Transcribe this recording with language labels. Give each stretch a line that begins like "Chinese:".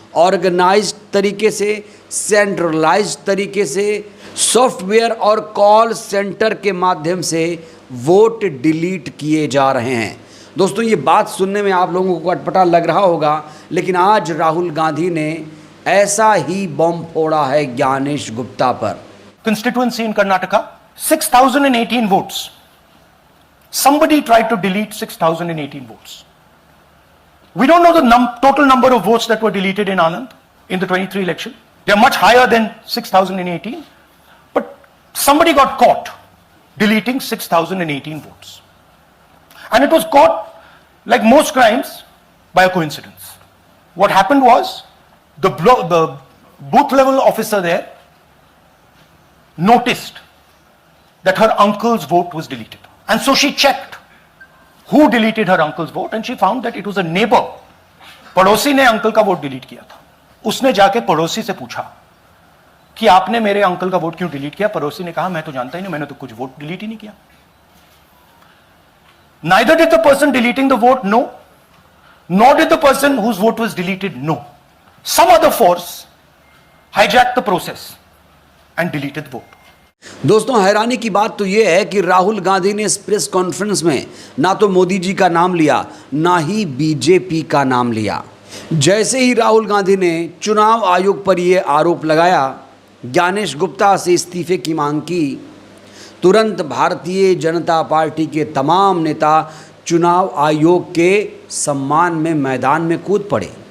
Hindi: Organised तरीके से, centralised तरीके से, सॉफ्टवेयर और कॉल सेंटर के माध्यम से वोट डिलीट किए जा रहे हैं। दोस्तों ये बात सुनने में आप लोगों को अटपटा लग रहा होगा, लेकिन आज राहुल गांधी ने ऐसा ही बम फोड़ा है ज्ञानेश गुप्ता पर।
English: Constituency in Karnataka, 6,018 votes. Somebody tried to delete 6,018 votes. We don't know the total number of votes that were deleted in Anand in the 23 election. They are much higher than 6,018. But somebody got caught deleting 6,018 votes. And it was caught, like most crimes, by a coincidence. What happened was, the booth level officer there noticed that her uncle's vote was deleted. And so she checked who deleted her uncle's vote, and she found that it was a neighbor.
Hindi: पड़ोसी ने uncle का vote delete किया था। उसने जाके पड़ोसी से पूछा कि आपने मेरे अंकल का वोट क्यों डिलीट किया? पड़ोसी ने कहा मैं तो जानता ही नहीं, मैंने तो कुछ वोट डिलीट ही नहीं किया।
English: Neither did the person deleting the vote know, nor did the person whose vote was deleted know. Some other force hijacked the process and deleted the vote.
Hindi: दोस्तों हैरानी की बात तो यह है कि राहुल गांधी ने इस प्रेस कॉन्फ्रेंस में ना तो मोदी जी का नाम लिया, ना ही बीजेपी का नाम लिया। जैसे ही राहुल गांधी ने चुनाव आयोग पर यह आरोप लगाया, ज्ञानेश गुप्ता से इस्तीफे की मांग की, तुरंत भारतीय जनता पार्टी के तमाम नेता चुनाव आयोग के सम्मान में मैदान में कूद पड़े।